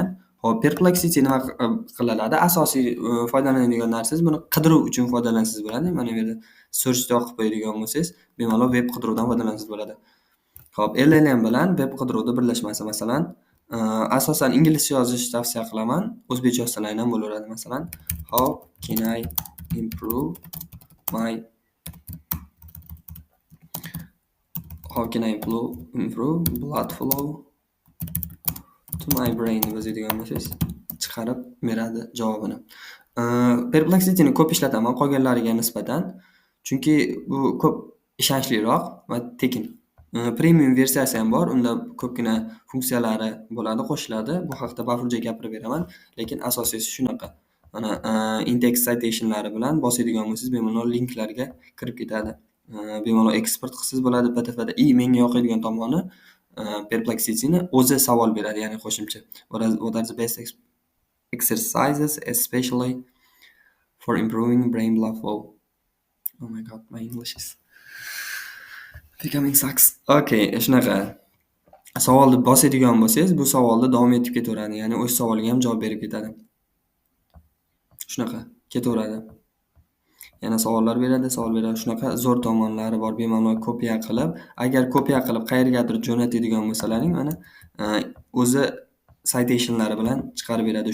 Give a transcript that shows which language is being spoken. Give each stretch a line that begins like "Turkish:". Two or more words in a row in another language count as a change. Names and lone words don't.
Uzbek: Hop, Perplexity nima qilinadi? Asosiy foydalanadigan narsangiz buni qidiruv uchun foydalansangiz bo'ladi. Mana bu yerda searchda o'qib qo'yadigan bo'lsangiz, bemalol web qidiruvdan foydalansangiz bo'ladi. Hop, LLM bilan web qidiruvda birlashmasi, masalan, asosan inglizcha yozish tavsiya qilaman. O'zbekcha yozsalaring ham bo'laveradi. Masalan,
English: how can I improve blood flow to my brain
Uzbek: deb yozadigan bo'lsangiz, chiqarib beradi javobini. Perplexityni ko'p ishlataman qolganlariga nisbatan, chunki bu ko'p ishonchliroq va tekin. Premium versiyasi ham bor, unda ko'pgina funksiyalari bo'ladi, qo'shiladi. Bu haqda bafurja gapirib beraman, lekin asosiysi shunaqa. Mana index citationlari bilan bosadigan bo'lsangiz, bemalol linklarga kirib ketadi. Bemalol eksport qilsangiz bo'ladi PDFda. Menga yoqadigan tomoni Perplexityni o'zi savol beradi, ya'ni qo'shimcha.
English: What are the best exercises especially for improving brain blood flow? Oh my god, my English is becoming sucks.
Uzbek: Okay, shunaqa. Savolni bosadigan bo'lsangiz, bu savolni davom etib ketaveradi, ya'ni o'sha savolga ham javob berib ketadi. Shunaqa ketaveradi. Yana savollar beradi. Shunaqa zo'r tomonlari bor. Bemalol kopiya qilib, agar kopiya qilib qayergadir jo'natadigan bo'lsalaring, mana o'zi citationlari bilan chiqarib beradi.